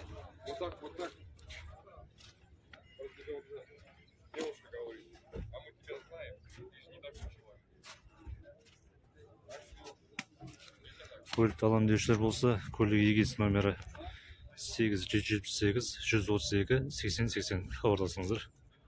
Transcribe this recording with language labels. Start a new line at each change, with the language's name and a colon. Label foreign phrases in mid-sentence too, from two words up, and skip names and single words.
Russian: Вот так. Девушка говорит, а мы тебя знаем, ты же не такой человек.
Kazakh: Көлікті алам деушілер болса, көлік егесі номері 8778 132 80 80 хабарласыңыздар.